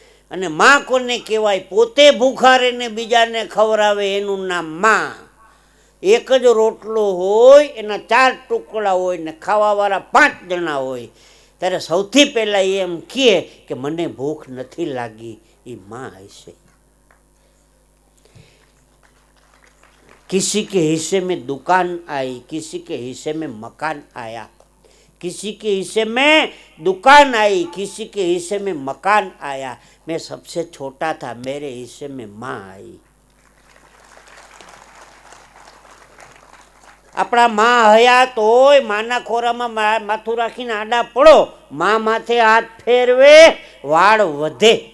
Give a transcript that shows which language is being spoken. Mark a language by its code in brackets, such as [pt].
[gu] અને માં કોને કહેવાય? પોતે ભૂખા રહીને બીજાને ખવડાવે, એનું નામ માં. એક જ રોટલો હોય, એના 4 ટુકડા હોય ને ખાવાવાળા 5 જણા હોય, ત્યારે સૌથી પહેલાં એમ કહે કે મને ભૂખ નથી લાગી, એ માં હશે. [hi] किसी के हिस्से में दुकान आई, किसी के हिस्से में मकान आया. किसी के हिस्से में दुकान आई, किसी के हिस्से में मकान आया. मैं सबसे छोटा था, मेरे हिस्से में माँ आई. [gu] આપણા માં હયાત હોય, માના ખોરામાં માથું રાખીને આડા પડો, માં માથે હાથ ફેરવે, વાળ વધે.